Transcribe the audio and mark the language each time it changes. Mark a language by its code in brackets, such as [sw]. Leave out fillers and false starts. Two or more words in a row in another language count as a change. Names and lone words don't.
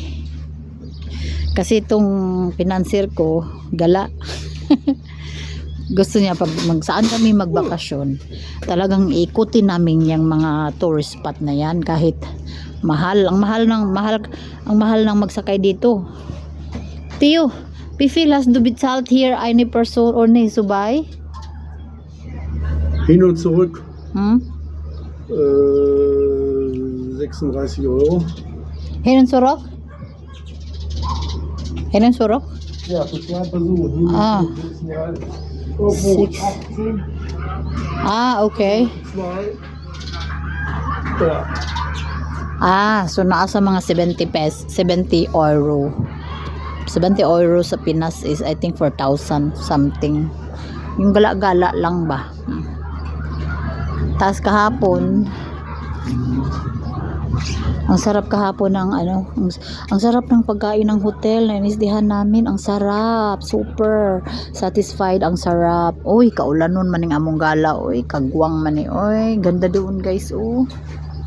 [tl] Kasi itong financier ko gala. Gusto niya pag saan kami magbakasyon, talagang ikutin namin yung mga tourist spot na yan, kahit ang mahal ng magsakay dito. [de] Tiyo, wie viel hast du bezahlt hier eine Person or ne subay? Hin und zurück. 36 Euro. Hin und zurück? Hin und zurück? Ja, für zwei Personen. [en] Six. Okay. [de] Ja. [tl] So nasa mga 70 euro. 70 euro sa Pinas is [en] I think 4,000 something. [tl] Yung gala-gala lang ba. Tapos kahapon, ang sarap kahapon ng ang sarap ng pagkain ng hotel na inisdihan namin. Ang sarap, [en] super satisfied, [tl] ang sarap. [ceb] Uy, kaulanon man ning among gala, uy, kagwang man ni, uy, [tl] ganda doon guys, [ceb] oh.